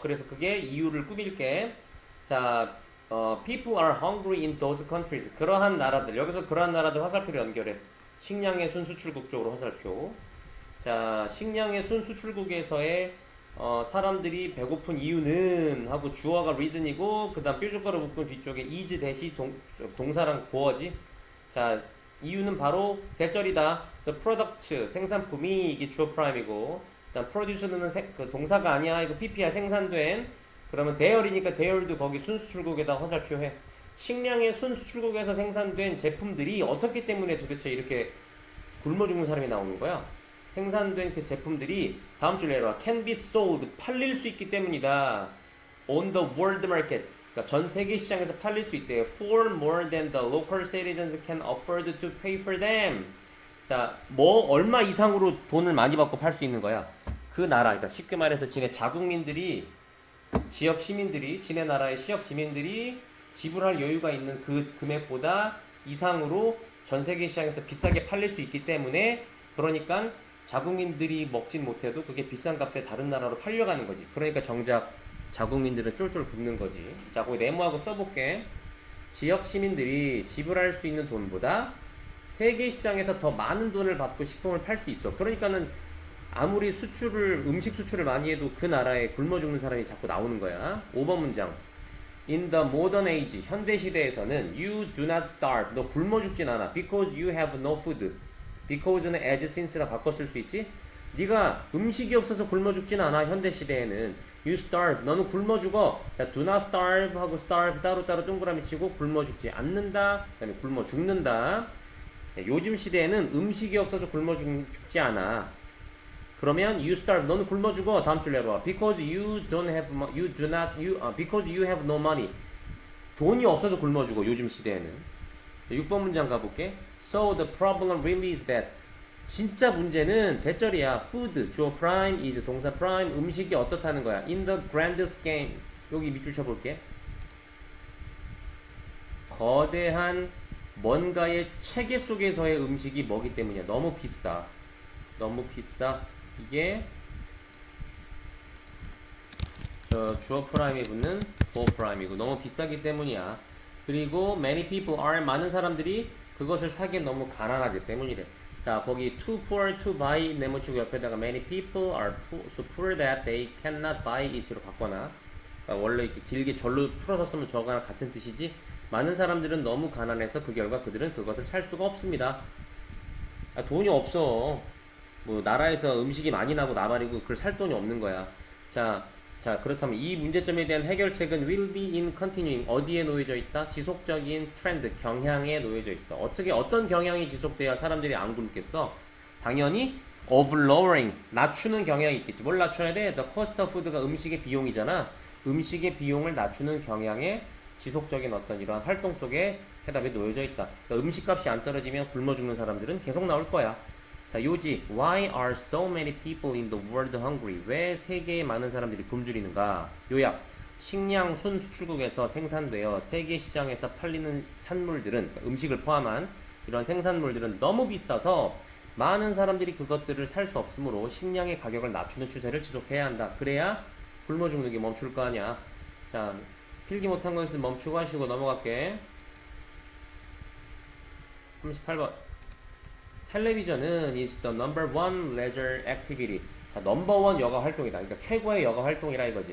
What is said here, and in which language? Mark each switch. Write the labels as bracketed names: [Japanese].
[Korean] 그래서 그게 이유를 꾸밀게. [English] 자, people are hungry in those countries. [Korean] 그러한 나라들. 여기서 그러한 나라들 화살표를 연결해. 식량의 순수출국 쪽으로 화살표. 자, 식량의 순수출국에서의 사람들이 배고픈 이유는 하고 주어가 reason이고 그 다음 뾰족가로 묶은 뒤쪽에 is 대시 동사랑 보어지. 자, 이유는 바로 대절이다. [English] The product [Korean] 생산품이 이게 주어 프라임이고 그다음 produce는 그 동사가 아니야. 이거 pp야. 생산된. 그러면 대열이니까 대열도 거기 순수출국에다 화살표해. 식량의 순수출국에서 생산된 제품들이 어떻기 때문에 도대체 이렇게 굶어 죽는 사람이 나오는 거야? 생산된 그 제품들이 다음 줄 내려와. [English] can be sold [Korean] 팔릴 수 있기 때문이다. [English] on the world market [Korean] 그러니까 전 세계 시장에서 팔릴 수 있대요. [English] for more than the local citizens can afford to pay for them. [Korean] 자, 뭐 얼마 이상으로 돈을 많이 받고 팔 수 있는 거야? 그 나라, 그러니까 쉽게 말해서 지네 자국민들이 지역 시민들이 지네 나라의 지역 시민들이 지불할 여유가 있는 그 금액보다 이상으로 전 세계 시장에서 비싸게 팔릴 수 있기 때문에 그러니까 자국민들이 먹진 못해도 그게 비싼 값에 다른 나라로 팔려가는 거지. 그러니까 정작 자국민들은 쫄쫄 굶는 거지. 자, 거기 네모하고 써볼게. 지역 시민들이 지불할 수 있는 돈보다 세계 시장에서 더 많은 돈을 받고 식품을 팔 수 있어. 그러니까는 아무리 음식 수출을 많이 해도 그 나라에 굶어 죽는 사람이 자꾸 나오는 거야. 5번 문장. [English] In the modern age, [Korean] 현대 시대에서는 [English] you do not starve. [Korean] 너 굶어 죽진 않아. [English] Because you have no food. [Korean] Because는 as since라 바꿔 쓸 수 있지? 네가 음식이 없어서 굶어 죽진 않아. 현대 시대에는 [English] you starve. [Korean] 너는 굶어 죽어. 자, do not starve 하고 starve 따로따로 동그라미 치고 굶어 죽지 않는다. 그 다음에 굶어 죽는다. 요즘 시대에는 음식이 없어서 굶어 죽지 않아. [English] 그러면 you starve. [Korean] 너는 굶어 죽어. 다음 줄 내려와. [English] Because you don't have because you have no money. [Korean] 돈이 없어서 굶어 죽어. 요즘 시대에는. 6번 문장 가볼게. [English] So the problem really is that. [Korean] 진짜 문제는 대절이야. food 주어 prime is 동사 prime 음식이 어떻다는 거야. [English] In the grand scheme. [Korean] 여기 밑줄 쳐볼게. 거대한 뭔가의 체계 속에서의 음식이 뭐기 때문이야. 너무 비싸. 너무 비싸. 이게 저 주어 프라임에 붙는 보어 프라임이고 너무 비싸기 때문이야. 그리고 [English] many people are [Korean] 많은 사람들이 그것을 사기엔 너무 가난하기 때문이래. [English] 자, 거기 too poor to buy [Korean] 네모치고 옆에다가 [English] many people are so poor that they cannot buy it으로 바꿔놔. [Korean] 그러니까 원래 이렇게 길게 절로 풀어서 쓰면 저거랑 같은 뜻이지. 많은 사람들은 너무 가난해서 그 결과 그들은 그것을 살 수가 없습니다. 아, 돈이 없어. 뭐 나라에서 음식이 많이 나고 나발이고 그걸 살 돈이 없는 거야. 자, 자, 그렇다면 이 문제점에 대한 해결책은 [English] will be in continuing [Korean] 어디에 놓여져 있다? 지속적인 트렌드, 경향에 놓여져 있어. 어떻게 어떤 경향이 지속돼야 사람들이 안 굶겠어? 당연히 [English] of lowering [Korean] 낮추는 경향이 있겠지. 뭘 낮춰야 돼? [English] The cost of food가 [Korean] 음식의 비용이잖아. 음식의 비용을 낮추는 경향에 지속적인 어떤 이러한 활동 속에 해답이 놓여져 있다. 그러니까 음식값이 안 떨어지면 굶어 죽는 사람들은 계속 나올 거야. 자, 요지. [English] Why are so many people in the world hungry? [Korean] 왜 세계에 많은 사람들이 굶주리는가? 요약. 식량 순 수출국에서 생산되어 세계 시장에서 팔리는 산물들은, 그러니까 음식을 포함한 이런 생산물들은 너무 비싸서 많은 사람들이 그것들을 살 수 없으므로 식량의 가격을 낮추는 추세를 지속해야 한다. 그래야 굶어 죽는 게 멈출 거 아니야. 자, 필기 못한 거 있으면 멈추고 하시고 넘어갈게. 38번. [English] 텔레비전은 is the number one leisure activity. [Korean] 자, 넘버원 여가 활동이다. 그러니까 최고의 여가 활동이라 이거지.